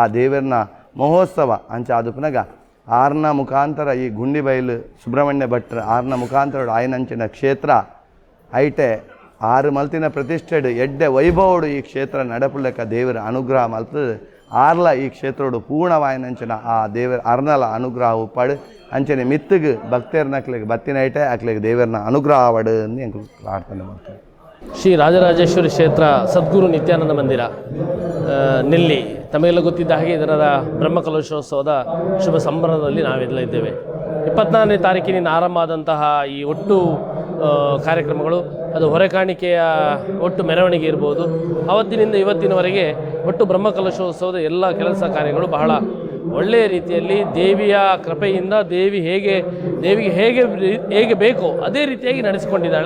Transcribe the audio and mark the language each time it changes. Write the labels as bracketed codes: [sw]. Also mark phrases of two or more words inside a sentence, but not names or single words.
[tcy] ದೇವರನ ಮಹೋತ್ಸವ ಅಂಚಾದು ಪುನಗ ಆರ್ನ ಮುಖಾಂತರ ಈ ಗುಂಡಿಬೈಲು ಸುಬ್ರಹ್ಮಣ್ಯ ಭಟ್ರ ಆರ್ನ ಮುಖಾಂತರ ಆಯ್ನಂಚಿನ ಕ್ಷೇತ್ರ ಐಟೆ ಆರು ಮಲ್ತಿನ ಪ್ರತಿಷ್ಠೆಡು ಎಡ್ಡೆ ವೈಭವಡು ಈ ಕ್ಷೇತ್ರ ನಡಪುಲೆಕ್ಕ ದೇವರ ಅನುಗ್ರಹ ಮಲ್ತದು ಆರ್ಲ ಈ ಕ್ಷೇತ್ರೋಡು ಪೂರ್ಣವಾಯ್ನಂಚಿನ ಆ ದೇವರ ಅರ್ನಲ ಅನುಗ್ರಹ ಉಪ್ಪಾಡು ಅಂಚನೆ ಮಿತ್ತಿಗೆ ಭಕ್ತೇರ್ನಕ್ಲೆಗೆ ಬತ್ತಿನ ಐಟೆ ಅಕ್ಲೆಗೆ ದೇವರನ ಅನುಗ್ರಹ ಆವಡು ಎಂದು ಎಂಕು [kn] ಪ್ರಾರ್ಥನೆ ಮಾಡ್ತಾರೆ. ಶ್ರೀ ರಾಜರಾಜೇಶ್ವರಿ ಕ್ಷೇತ್ರ ಸದ್ಗುರು ನಿತ್ಯಾನಂದ ಮಂದಿರ ನೆಲ್ಲಿ ತಮಗೆಲ್ಲ ಗೊತ್ತಿದ್ದ ಹಾಗೆ ಇದರ ಬ್ರಹ್ಮಕಲಶೋತ್ಸವದ ಶುಭ ಸಂಭ್ರಮದಲ್ಲಿ ನಾವೆಲ್ಲ ಇದ್ದೇವೆ. 24ನೇ ತಾರೀಕಿನಿಂದ ಆರಂಭ ಆದಂತಹ ಈ ಒಟ್ಟು ಕಾರ್ಯಕ್ರಮಗಳು ಅದು ಹೊರೆಕಾಣಿಕೆಯ ಒಟ್ಟು ಮೆರವಣಿಗೆ ಇರ್ಬೋದು, ಆವತ್ತಿನಿಂದ ಇವತ್ತಿನವರೆಗೆ ಒಟ್ಟು ಬ್ರಹ್ಮಕಲಶೋತ್ಸವದ ಎಲ್ಲ ಕೆಲಸ ಕಾರ್ಯಗಳು ಬಹಳ ಒಳ್ಳೆಯ ರೀತಿಯಲ್ಲಿ ದೇವಿಯ ಕೃಪೆಯಿಂದ ದೇವಿಗೆ ಹೇಗೆ ಬೇಕೋ ಅದೇ ರೀತಿಯಾಗಿ ನಡೆಸಿಕೊಂಡಿದ್ದಾಳೆ.